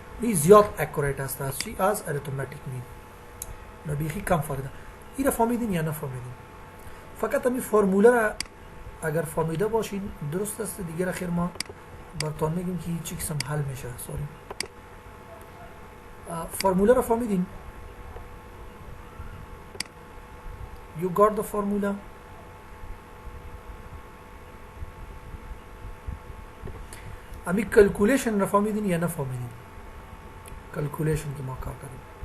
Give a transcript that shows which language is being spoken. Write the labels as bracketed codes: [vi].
[fa] وی زیاد اکوریت است از چی؟ از ارتماتیک مین. نبیخی کم فرده. این را فهمیدین یا نفهمیدین؟ فقط همین فرموله را اگر فهمیده باشین درست است. دیگه خیر ما براتون میگیم که چی قسم حل میشه. سوری. فرموله را فهمیدین؟ [en] You got the formula? [fa] امی کلکولیشن را فهمیدین یا نفهمیدین؟ کلکولیشن که ما کار کردیم.